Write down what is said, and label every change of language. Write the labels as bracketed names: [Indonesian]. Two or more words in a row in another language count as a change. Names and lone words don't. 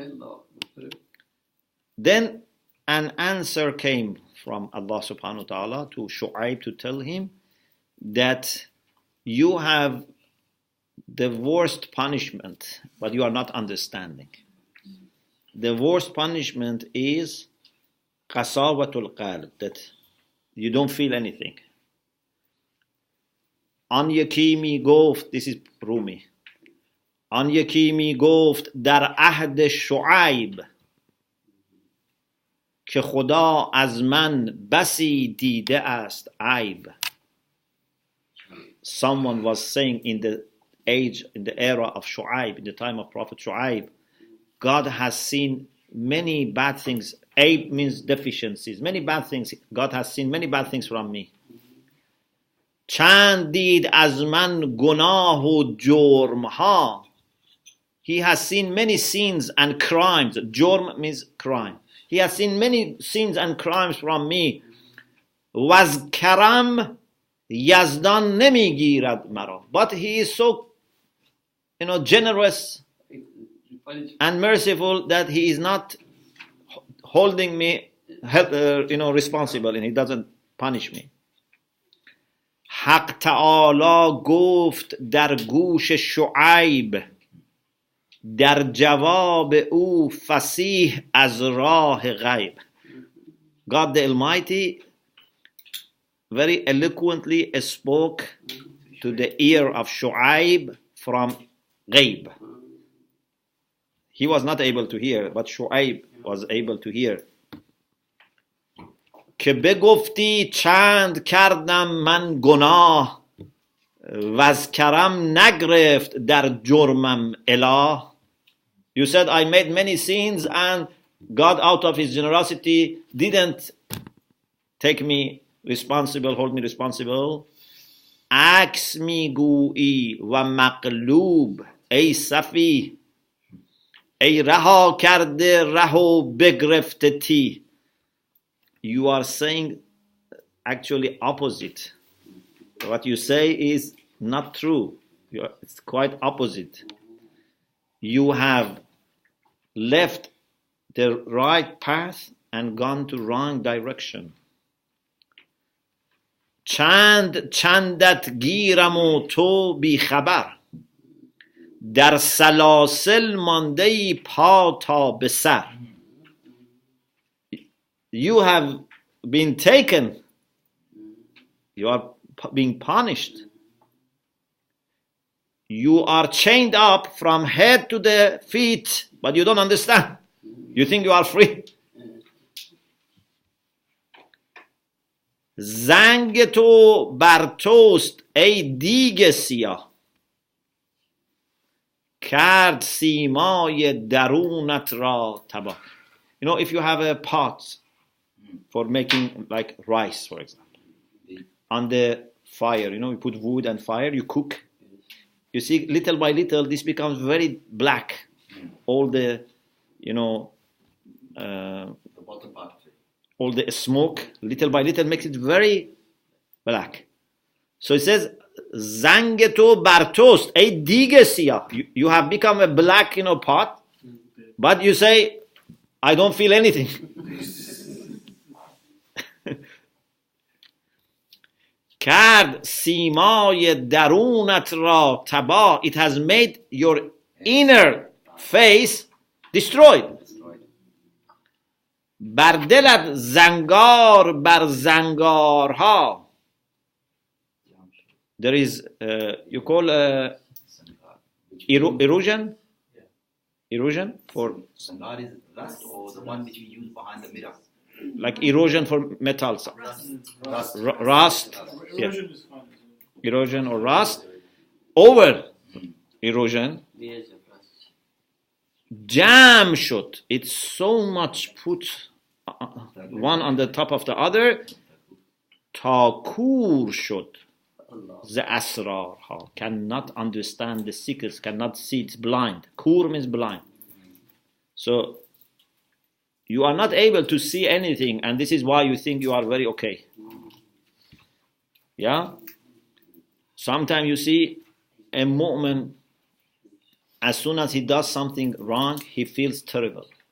[English] Then an answer came from Allah [Arabic] سبحانه و تعالی [English] to Shu'aib to tell him that you have the worst punishment, but you are not understanding. The worst punishment is [Arabic] قساوة القلب, [English] that you don't feel anything. [Persian] آن یکی می‌گفت, [English] this is Rumi. [Persian] آن یکی می‌گفت در عهد شعیب که خدا از من بسی دیده است عیب. [English] Someone was saying in the era of Shu'aib, in the time of Prophet Shu'aib, God has seen many bad things. Aib means deficiencies, many bad things. God has seen many bad things from me. [Persian] چند دید از من گناه و جرم ها. [English] He has seen many sins and crimes. Jurm means crime. He has seen many sins and crimes from me. [Persian] وَاز کرم یزدان نمیگیرد مرا. [English] But he is so, generous and merciful that he is not holding me, responsible, and he doesn't punish me. [Persian] حق تعالی گفت در گوش شعیب در جواب او فصیح از راه غیب. [English] God the Almighty very eloquently spoke to the ear of Shu'aib from غیب. He was not able to hear, but Shu'aib was able to hear. [Persian] که بگفتی چند کردم من گناه و از کرم نگرفت در جرمم اله. [English] You said I made many sins and God out of his generosity didn't take me responsible, hold me responsible. [Persian] عکس میگویی و مقلوب ای صفی ای رها کرده ره و بگرفته تی. [English] You are saying actually opposite. What you say is not true. It's quite opposite. You have left the right path and gone to wrong direction. [Persian] چندت گیرم و تو بی خبر در سلاسل مانده ای پا تا به سر. [English] You have been taken. You are being punished. You are chained up from head to the feet, but you don't understand. You think you are free. [Persian] زنگ تو بر توست ای دیگ سیاه کرد سیمای درونت را تباه. [English] If you have a pot for making like rice, for example, on the fire, you put wood and fire, you cook. You see, little by little, this becomes very black. All the, all the smoke, little by little, makes it very black. So it says, [Persian] زنگ تو بر توست ای دیگ سیاه. [English] You have become a black, pot, but you say, I don't feel anything. [Persian] کرد سیمای درونت را تباه. [English] It has made your inner face destroyed. [Persian] بر دلت زنگار بر زنگارها. [English] There is you call erosion? Erosion for Zangar is rust or the one which we use behind the mirror. Like erosion for metals. Rust. Yeah. Erosion or rust. Over erosion. [Persian] جمع شد. [English] It's so much put one on the top of the other. [Persian] تا کور شد ز اسرارها, [English] cannot understand the secrets, cannot see, it's blind. Kur means blind. So you are not able to see anything, and this is why you think you are very okay. Yeah? Sometimes you see a moment, as soon as he does something wrong, he feels terrible.